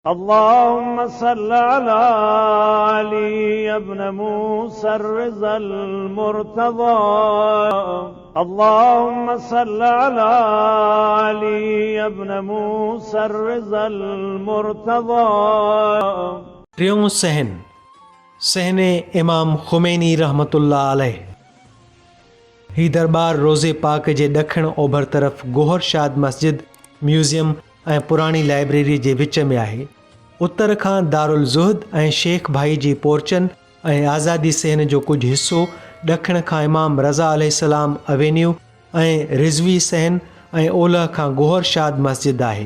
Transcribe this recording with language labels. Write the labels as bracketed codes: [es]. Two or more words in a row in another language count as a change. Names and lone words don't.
[ar] اللهم صل على علي بن موسى الرضا المرتضى. اللهم صل على علي بن موسى الرضا المرتضى. [sd] टियों सहने इमाम खुमैनी [ar] رحمة الله عليه. [sd] ही दरबार रोज़े पाक जे ॾखण ओभर तरफ़ गोहर शाद मस्जिद, म्यूज़ियम ऐं पुराणी लाइब्रेरी जे विच में आहे। उत्तर खां दारुल ज़ुहद ऐं शेख भाई जी पोर्चन ऐं आज़ादी सहन जो कुझु हिसो, ॾखण खां इमाम रज़ा अलैहिस्सलाम एवेन्यू ऐं रिज़वी सहन ऐं ओलह खां गोहर शाद मस्जिद आहे।